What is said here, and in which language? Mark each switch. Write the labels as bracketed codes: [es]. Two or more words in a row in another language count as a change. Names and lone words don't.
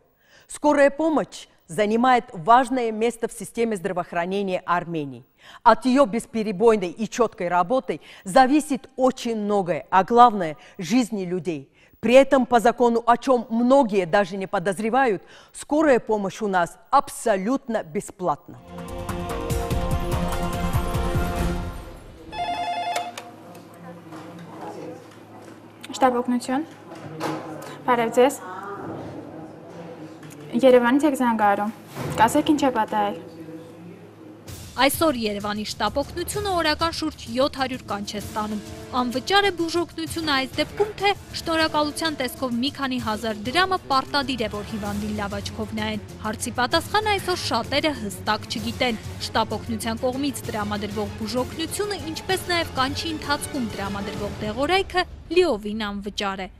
[ru] Скорая помощь занимает важное место в системе здравоохранения Армении. От ее бесперебойной и четкой работы зависит очень многое, а главное – жизни людей. При этом по закону, о чем многие даже не подозревают, скорая помощь у нас абсолютно бесплатна. [hy] Շտաբ օգնություն, բարև ձեզ, Երևանից եք զանգարում, կասեք ինչ է պատահել։ Այսօր Երևանի շտաբ օգնությունը օրական շուրջ 700 կանչ է ստանում։ Անվճար է բուժօգնությունը այս դեպքում, թե շնորհակալության տեսքով մի քանի հազար դրամը պարտադիր է, որ հիվանդին լավ աչքով նայեն։ Հարցի պատասխանը այսօր շատերը հստակ չգիտեն։ Շտաբ օգնության կողմից տրամադրվող բուժօգնությունը, ինչպես նաև կանչի ընթացքում տրամադրվող դեղորայքը լիովին անվճար է։